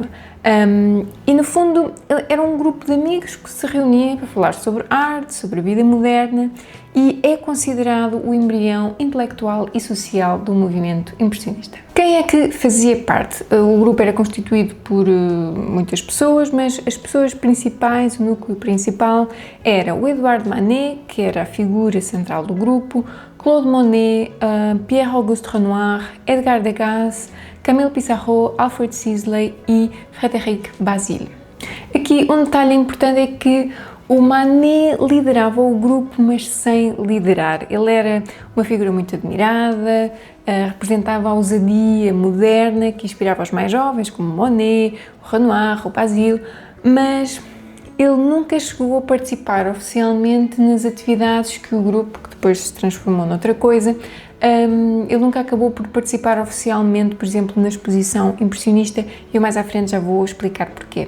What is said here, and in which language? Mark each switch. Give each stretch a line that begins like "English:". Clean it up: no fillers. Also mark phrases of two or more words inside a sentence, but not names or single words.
Portuguese: E no fundo era um grupo de amigos que se reunia para falar sobre arte, sobre a vida moderna e é considerado o embrião intelectual e social do movimento impressionista. Quem é que fazia parte? O grupo era constituído por muitas pessoas, mas as pessoas principais, o núcleo principal, era o Edouard Manet, que era a figura central do grupo, Claude Monet, Pierre-Auguste Renoir, Edgar Degas, Camille Pissarro, Alfred Sisley e Frédéric Bazille. Aqui um detalhe importante é que o Manet liderava o grupo, mas sem liderar. Ele era uma figura muito admirada, representava a ousadia moderna que inspirava os mais jovens, como Monet, o Renoir, o Bazille, mas ele nunca chegou a participar oficialmente nas atividades que o grupo, que depois se transformou noutra coisa, ele nunca acabou por participar oficialmente, por exemplo, na exposição impressionista, e eu mais à frente já vou explicar porquê.